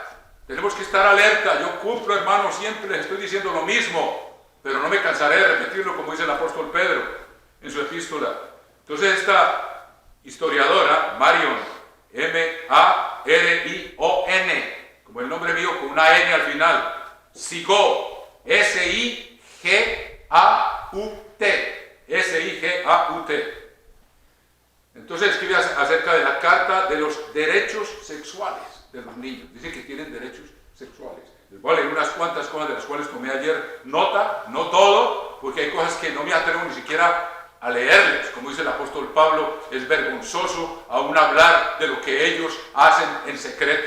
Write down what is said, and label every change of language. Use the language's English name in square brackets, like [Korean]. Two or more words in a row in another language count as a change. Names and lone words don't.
[Spanish] Tenemos que estar alerta. Yo cumplo, hermanos, siempre les estoy diciendo lo mismo, pero no me cansaré de repetirlo, como dice el apóstol Pedro en su epístola. Entonces esta historiadora, Marion, M-A-R-I-O-N, como el nombre mío, con una N al final, Sigaud, S-I-G-A-U-T, S-I-G-A-U-T. Entonces escribe acerca de la carta de los derechos sexuales de los niños. Dice que tienen derechos sexuales. Les voy a leer unas cuantas cosas de las cuales tomé ayer nota, no todo, porque hay cosas que no me atrevo ni siquiera a leerles. Como dice el apóstol Pablo, es vergonzoso aún hablar de lo que ellos hacen en secreto.